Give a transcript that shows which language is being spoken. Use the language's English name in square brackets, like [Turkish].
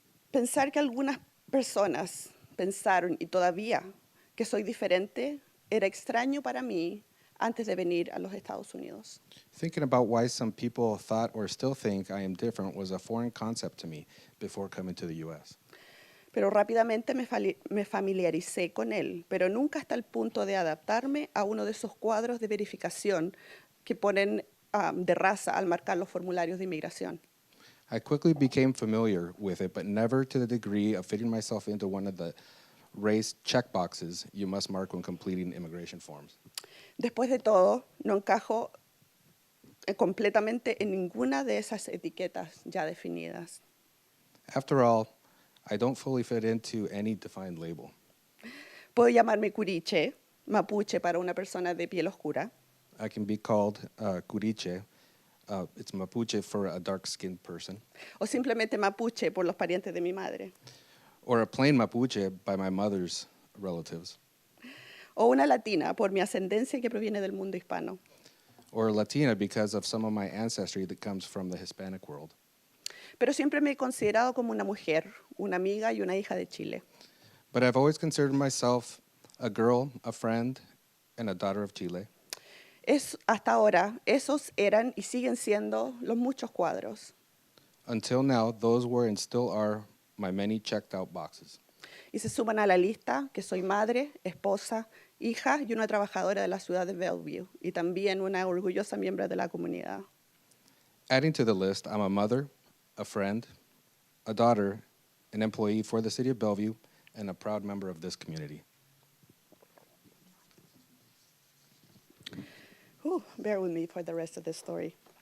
[Spanish] Pensar que algunas personas pensaron y todavía que soy diferente era extraño para mí antes de venir a los Estados Unidos. [English] Thinking about why some people thought or still think I am different was a foreign concept to me before coming to the U.S. [Spanish] Pero rápidamente me familiaricé con él, pero nunca hasta el punto de adaptarme a uno de esos cuadros de verificación que ponen de raza al marcar los formularios de inmigración. [English] I quickly became familiar with it, but never to the degree of fitting myself into one of the race checkboxes you must mark when completing immigration forms. [Spanish] Después de todo, no encajo completamente en ninguna de esas etiquetas ya definidas. [English] After all, I don't fully fit into any defined label. [Spanish] Puedo llamarme curiche, mapuche para una persona de piel oscura, [English] I can be called curiche. It's Mapuche for a dark-skinned person. [Spanish] o simplemente mapuche por los parientes de mi madre, [English] Or a plain Mapuche by my mother's relatives. [Spanish] o una latina por mi ascendencia que proviene del mundo hispano. [English] Or Latina because of some of my ancestry that comes from the Hispanic world. [Spanish] Pero siempre me he considerado como una mujer, una amiga y una hija de Chile. [English] But I've always considered myself a girl, a friend, and a daughter of Chile. [Spanish] Hasta ahora, esos eran y siguen siendo los muchos cuadros. [English] Until now, those were and still are my many checked out boxes. [Spanish] Y se suman a la lista que soy madre, esposa, hija y una trabajadora de la ciudad de Bellevue, y también una orgullosa miembro de la comunidad. [English] Adding to the list, I'm a mother, a friend, a daughter, an employee for the city of Bellevue, and a proud member of this community. Whew, bear with me for the rest of the story.